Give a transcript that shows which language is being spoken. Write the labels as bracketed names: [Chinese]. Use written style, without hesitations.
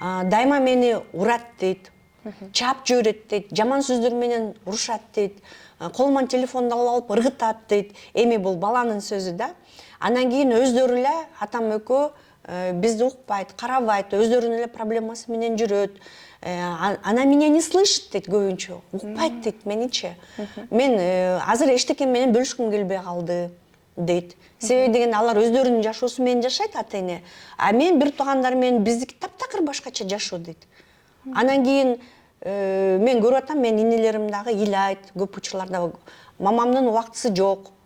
[Kyrgyz] Дайыма мени урат дейт. Чаап жиберет дейт. Жаман сөздөр менен урушат дейт. Колуман телефонду алып ыргытат дейт. Эми бул баланын сөзү да. Анан кийин өздөрү эле атам экөө бизди укпайт, карабайт, өздөрүнүн эле проблемасы менен жүрөт. [Russian] Она меня не слышит [Kyrgyz] дейт көбүнчө. Укпайт дейт меничи. Мен азыр эчтеке менен бөлүшкүм келбей калды дейт. Себеби дегенде алар өздөрүнүн жашоосу менен жашайт ата эне. А мен бир туугандар менен биздики таптакыр башкача жашоо дейт. Анан кийин мен көрүп атам, мен инелерим дагы ыйлайт, көп учурларда мамамдын убактысы жок.